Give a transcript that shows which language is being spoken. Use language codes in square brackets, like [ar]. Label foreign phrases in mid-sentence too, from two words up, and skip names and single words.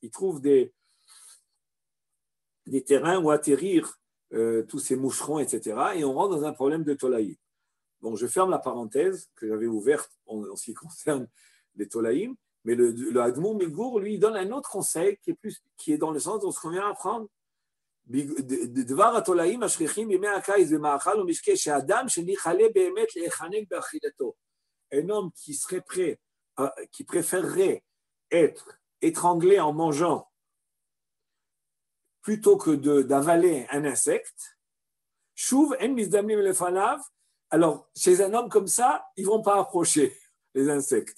[fr] Ils trouvent des terrains où atterrir tous ces moucherons, etc. Et on rentre dans un problème de tolaïm. Bon, je ferme la parenthèse que j'avais ouverte en ce qui concerne les tolaïm, mais le Admor Migour, lui, donne un autre conseil qui est dans le sens de ce qu'on vient d'apprendre. [he] דבר התולעים השכיחים בימי הקיץ במאכל ומשקה שאדם שניחלה באמת להיחנק באכילתו. [fr] Un homme qui préférerait être étranglé en mangeant plutôt que d'avaler un insecte, [he] שוב אין מזדמנים לפניו. [fr] Alors chez un homme comme ça, ils vont pas approcher les insectes.